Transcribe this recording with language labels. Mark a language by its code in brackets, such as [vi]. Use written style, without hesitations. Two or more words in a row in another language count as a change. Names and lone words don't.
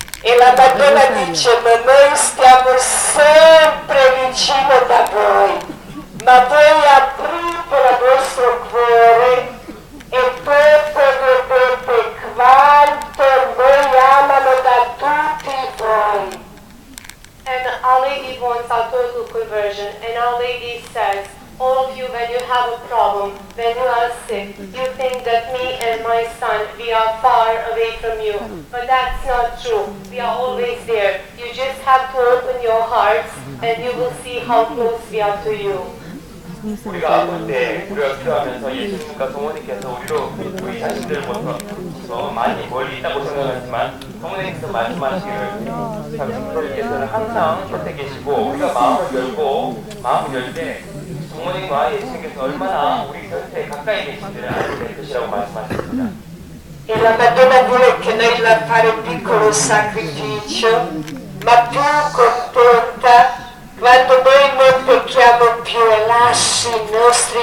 [it] E la Madonna dice, ma noi stiamo sempre vicino da voi, ma voi aprite il vostro cuore e dopo vedete quanto noi amano da tutti voi. [en] And Our Lady wants our total conversion. And Our Lady says, all of you, when you have a problem, when you are sick, you think that me and my son, we are far away from you. But that's not true. We are always there. You just have to open your hearts and you will see how close we are to you. [ko] 우리가 아플 때 우리가 기도하면서 예수님과 성모님께서 우리 자신들부터 많이 멀리 있다고 생각하지만 성모님께서 말씀하시기를 성모님께서는 항상 곁에 계시고 우리가 마음을 열 때 성모님과 예수님께서 얼마나 우리 곁에 가까이 계신지를 알게 될 것이라고 말씀하셨습니다. [it] E la Madonna vuole che noi la fare un piccolo sacrificio, ma più contenta quando noi non pecchiamo più e lasci i nostri